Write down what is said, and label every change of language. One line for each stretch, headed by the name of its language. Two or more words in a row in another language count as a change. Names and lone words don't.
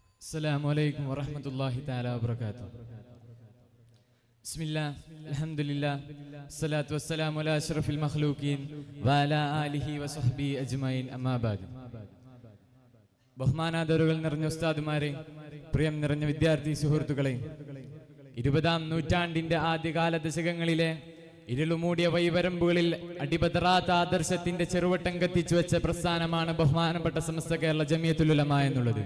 Arabic: السلام عليكم ورحمة الله تعالى وبركاته. بسم الله الحمد لله الصلاة والسلام على أشرف المخلوقين وعلى آله وصحبه أجمعين أما بعد.
Malayalam: ബഹുമാനാദരവുകൾ നിറഞ്ഞ ഉസ്താദുമാരെ, പ്രിയം നിറഞ്ഞ വിദ്യാർത്ഥി സുഹൃത്തുക്കളെ, 20-ാം നൂറ്റാണ്ടിന്റെ ആദ്യകാല ദശകങ്ങളിലെ ഇരുളുമൂടിയ വൈവരമ്പുകളിൽ അടിപതറാത്ത ആദർശത്തിന്റെ ചെറുവട്ടം കത്തിച്ചു വെച്ച പ്രസ്ഥാനമാണ് ബഹുമാനപ്പെട്ട സമസ്ത കേരള ജമിയത്തുൽ ഉലമ എന്നുള്ളത്.